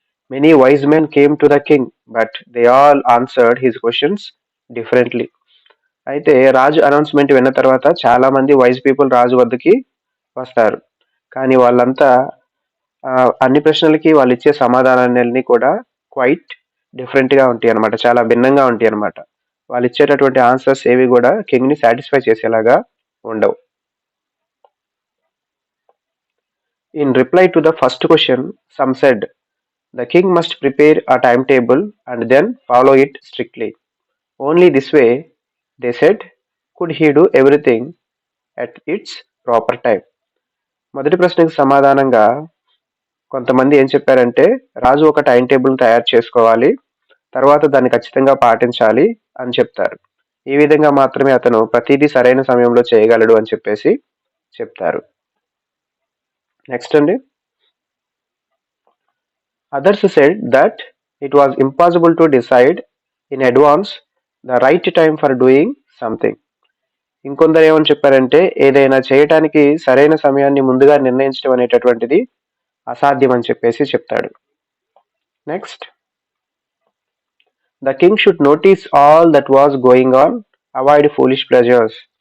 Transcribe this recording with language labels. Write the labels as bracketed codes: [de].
[en] Many wise men came to the king, but they all answered his questions differently. [te] అయితే రాజు announcement విన్న తర్వాత చాలా మంది వైజ్ పీపుల్ రాజు వద్దకి వస్తారు. కానీ వాళ్ళంతా అన్ని ప్రశ్నలకి వాళ్ళు ఇచ్చే సమాధానాలన్నీ కూడా క్వైట్ డిఫరెంట్గా ఉంటాయి అనమాట. చాలా భిన్నంగా ఉంటాయి అనమాట. వాళ్ళు ఇచ్చేటటువంటి ఆన్సర్స్ ఏవి కూడా కింగ్ ని సాటిస్ఫై చేసేలాగా ఉండవు. [en] In reply to the first question some said the king must prepare a timetable and then follow it strictly. Only this way, they said, could he do everything at its proper time. [te] మొదటి ప్రశ్నకు సమాధానంగా కొంతమంది ఏం చెప్పారంటే రాజు ఒక time table తయారు చేసుకోవాలి, తర్వాత దాన్ని ఖచ్చితంగా పాటించాలి అని చెప్తారు. ఈ విధంగా మాత్రమే అతను ప్రతిదీ సరైన సమయంలో చేయగలడు అని చెప్పేసి చెప్తారు. [en] next [te] అండి, [en] others said that it was impossible to decide in advance the right time for doing something. [te] ఇంకొందరు ఏమని చెప్పారంటే ఏదైనా చేయటానికి సరైన సమయాన్ని ముందుగా నిర్ణయించడం అనేటటువంటిది అసాధ్యం అని చెప్పేసి చెప్తాడు. [en] Next, the king should notice all that was going on, avoid foolish pleasures.